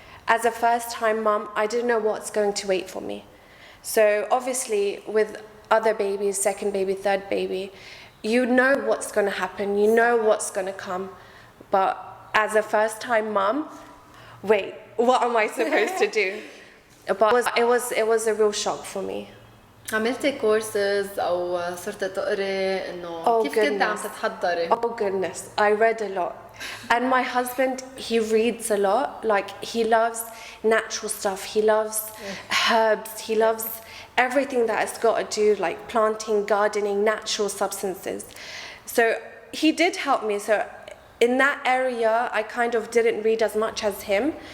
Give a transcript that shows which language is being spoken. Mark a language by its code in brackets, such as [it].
[en] As a first-time mum, I didn't know what's going to wait for me. So obviously, with other babies, second baby, third baby, you know what's going to happen, you know what's going to come. But as a first-time mum, wait, what am I supposed to do? But it was a real shock for me. [ar] عملتي كورسز أو صرت تقري إنه كيف كنت عم تتحضري؟ [en] Oh goodness, I read a lot. And my husband, he reads a lot. Like, he loves natural stuff. He loves herbs. He loves everything that has got to do, like planting, gardening, natural substances. So he did help me. So in that area, I kind of didn't read as much as him.